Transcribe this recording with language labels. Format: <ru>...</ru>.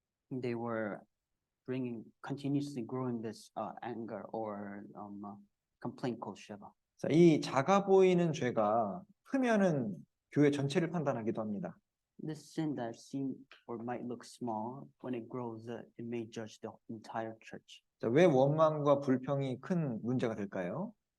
<en>They were bringing continuously growing this anger or complaint called Sheva.</en> <ko>자, 이 작아 보이는 죄가 크면은 교회 전체를 판단하기도 합니다.</ko> <en>This sin that seem or might look small, when it grows, it may judge the entire church.</en> <ko>자, 왜 원망과 불평이 큰 문제가 될까요?</ko>